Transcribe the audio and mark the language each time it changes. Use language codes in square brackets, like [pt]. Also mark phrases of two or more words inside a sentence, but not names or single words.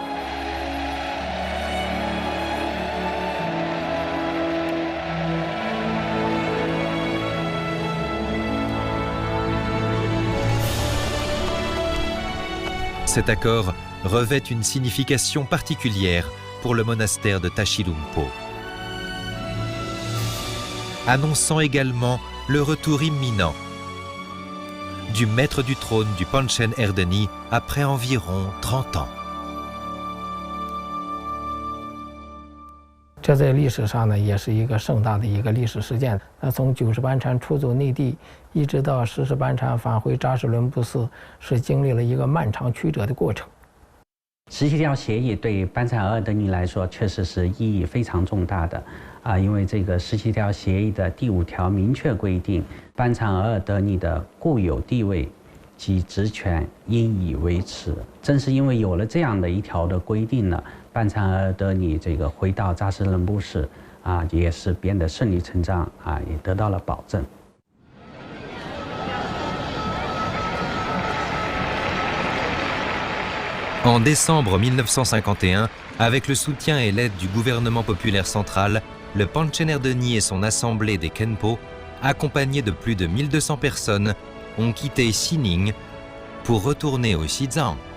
[fr] Cet accord revêt une signification particulière pour le monastère de Tashilhunpo, annonçant également le retour imminent du maître du trône du Panchen Erdeni après environ 30 ans. [zh] 这在历史上呢，也是一个盛大的一个历史事件。从九世班禅出走内地，一直到十世班禅返回扎什伦布寺，是经历了一个漫长曲折的过程。 17条协议对班禅额尔德尼来说，确实是意义非常重大的因为这个17条协议的第5条明确规定，班禅额尔德尼的固有地位及职权应以维持。正是因为有了这样的一条的规定呢，班禅额尔德尼这个回到扎什伦布寺也是变得顺理成章也得到了保证。 [fr] En décembre 1951, avec le soutien et l'aide du gouvernement populaire central, le Panchen Erdeni et son assemblée des Khenpo, accompagnés de plus de 1200 personnes, ont quitté Xining pour retourner au Xizang.